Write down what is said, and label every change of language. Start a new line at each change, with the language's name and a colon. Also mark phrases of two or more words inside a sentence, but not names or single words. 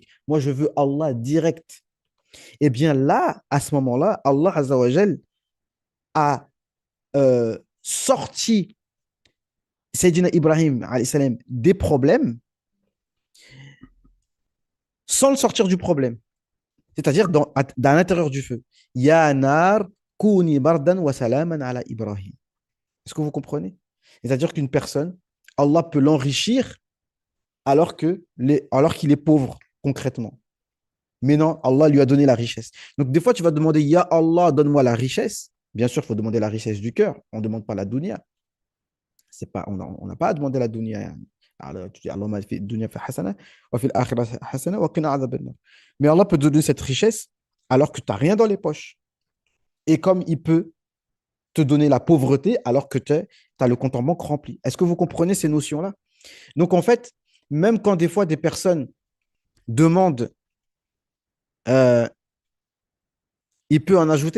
French: Moi, je veux Allah direct. Et bien là, à ce moment-là,
Arabic: الله عز وجل
French: a sorti
Arabic: سيدنا إبراهيم عليه السلام
French: des problèmes sans le sortir du problème. C'est-à-dire dans l'intérieur du feu.
Arabic: يا نار كوني بردا وسلاما على إبراهيم.
French: Est-ce que vous comprenez? C'est-à-dire qu'une personne, Allah peut l'enrichir alors qu'il est pauvre, concrètement. Mais non, Allah lui a donné la richesse. Donc, des fois, tu vas demander,
Arabic: يا الله,
French: donne-moi la richesse. Bien sûr, il faut demander la richesse du cœur. On ne demande pas la dunya. C'est pas, on n'a pas à demander la dunya. Yani. Alors, tu dis, Allah m'a fait
Arabic: دنيا فَ حسنة وفي الآخرة حسنة وقنا عذاب النار.
French: Mais Allah peut te donner cette richesse alors que tu n'as rien dans les poches. Et comme il peut te donner la pauvreté alors que tu as le compte en banque rempli. Est-ce que vous comprenez ces notions-là? Donc, en fait, même quand des fois des personnes demandent, euh, il peut en ajouter.